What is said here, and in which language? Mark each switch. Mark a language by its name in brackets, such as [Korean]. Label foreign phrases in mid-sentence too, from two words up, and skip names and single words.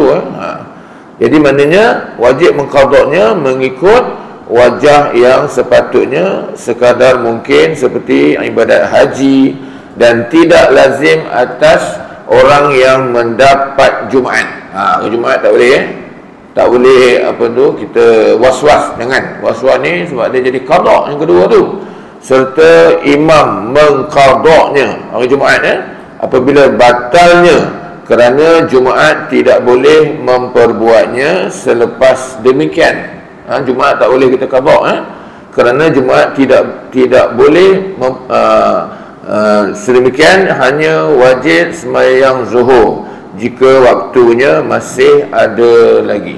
[Malay] Jadi maknanya wajib mengqadanya mengikut wajah yang sepatutnya, sekadar mungkin seperti ibadat haji, dan tidak lazim atas orang yang mendapat Jumaat. Jumaat tak boleh tak boleh kita was-was. Jangan was-was ni, sebab dia jadi qada yang kedua tu. Serta imam mengqadanya hari Jumaat apabila batalnya kerana Jumaat tidak boleh memperbuatnya selepas demikian. Jumaat tak boleh kita qada kerana Jumaat tidak boleh sedemikian, hanya wajib sembahyang Zuhur jika waktunya masih ada lagi.